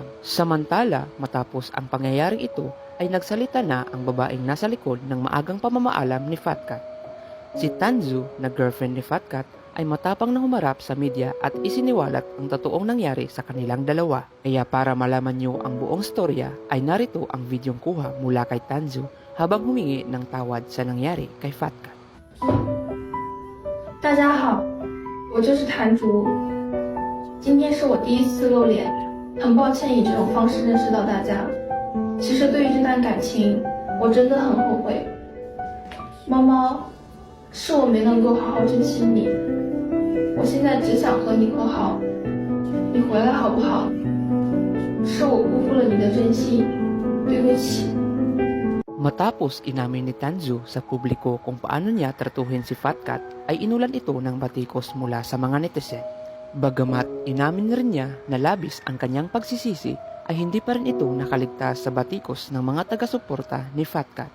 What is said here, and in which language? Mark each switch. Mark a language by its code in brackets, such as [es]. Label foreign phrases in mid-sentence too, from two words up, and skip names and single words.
[tl] Samantala, matapos ang pangyayaring ito, ay nagsalita na ang babaeng nasa likod ng maagang pamamaalam ni Fat Cat. Si Tanzu na girlfriend ni Fat Cat ay matapang na humarap sa media at isiniwalat ang totoong nangyari sa kanilang dalawa. Kaya para malaman nyo ang buong storya ay narito ang videong kuha mula kay Tanzu habang humingi ng tawad sa nangyari kay Fat Cat. [zh] 大家好，我就是谭竹。今天是我第一次露脸，很抱歉以这种方式认识到大家。其实对于这段感情，我真的很后悔。猫猫，是我没能够好好珍惜你，我现在只想和你和好，你回来好不好？是我辜负了你的真心，对不起。 [tl] Matapos inamin ni Tanzu sa publiko kung paano niya tratuhin si Fat Cat, ay inulan ito ng batikos mula sa mga netizen. Bagamat inamin rin niya na labis ang kanyang pagsisisi, ay hindi pa rin ito nakaligtas sa batikos ng mga taga-suporta ni Fat Cat.